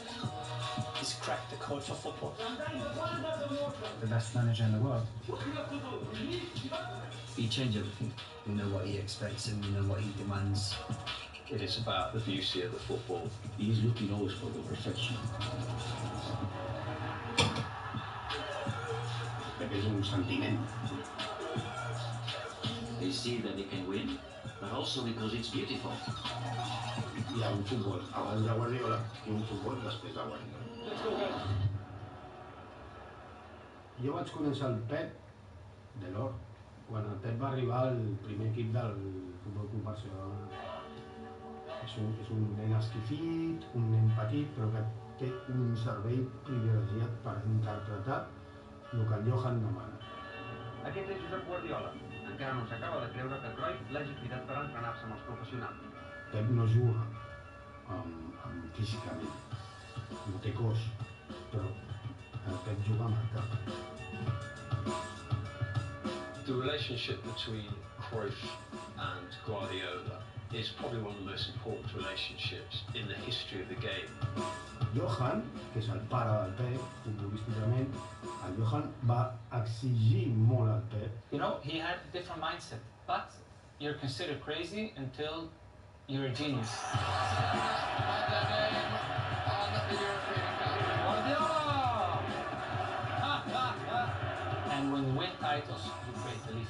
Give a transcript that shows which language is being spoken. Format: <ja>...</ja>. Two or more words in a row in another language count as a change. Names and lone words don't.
<en>He's cracked the code for football. The best manager in the world. He changed everything. We know what he expects and we know what he demands. It is about the beauty of the football. He's looking always for the perfection.</en> <ca>Es un sentiment.</ca> <en>They see that they can win, but also because it's beautiful.</en> <ca>Hi ha un futbol abans de Guardiola i un futbol després de Guardiola. Jo vaig conèixer el Pep de l'Or quan el Pep va arribar al primer equip del Futbol Club Barcelona. És un nen esquifit, un nen petit, però que té un cervell privilegiat per interpretar el que el Johan demana. Aquest és Josep Guardiola. Encara no s'acaba de creure que Cruyff l'hagi cridat per entrenar-se amb els professionals. Pep no juga físicament, no té cos, però el Pep juga amb el cap.</ca> <en>The relationship between Cruyff and Guardiola is probably one of the most important relationships in the history of the game.</en> <ca>Johan, que és el pare del Pep, futbolísticament, el Johan va exigir molt al Pep.</ca> <en>You know, he had a different mindset, but you're considered crazy until you're a genius. And when you win titles, you create belief.</en>